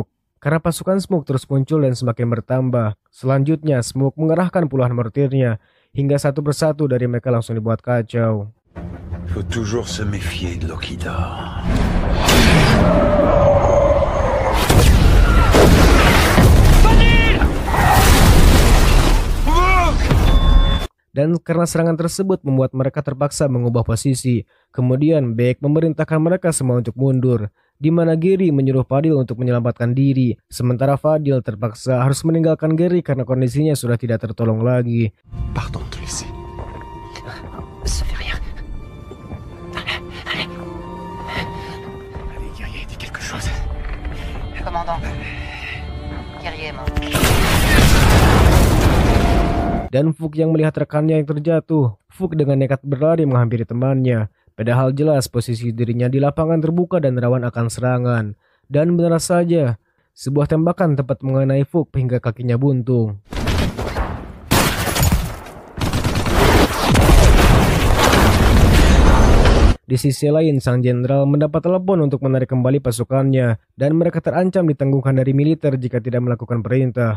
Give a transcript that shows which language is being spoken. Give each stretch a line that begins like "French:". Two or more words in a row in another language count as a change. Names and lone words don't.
Indonesian: Karena pasukan Smoke terus muncul dan semakin bertambah. Selanjutnya Smoke mengerahkan puluhan mortirnya, hingga satu persatu dari mereka langsung dibuat kacau.
French: Faut toujours se méfier de Lokida.
Indonesian: Dan karena serangan tersebut membuat mereka terpaksa mengubah posisi. Kemudian Beck memerintahkan mereka semua untuk mundur, di mana Gary menyuruh Fadil untuk menyelamatkan diri. Sementara Fadil terpaksa harus meninggalkan Gary karena kondisinya sudah tidak tertolong lagi.
French: Pardon de te laisser. Ça fait rien. Allez, guerrier, dis quelque chose. Commandant. Guerrier, mort.
Indonesian: Dan Fook yang melihat rekannya yang terjatuh. Fook dengan nekat berlari menghampiri temannya. Padahal jelas posisi dirinya di lapangan terbuka dan rawan akan serangan. Dan benar saja, sebuah tembakan tepat mengenai Fook hingga kakinya buntung. Di sisi lain, sang jenderal mendapat telepon untuk menarik kembali pasukannya dan mereka terancam ditangguhkan dari militer jika tidak melakukan perintah.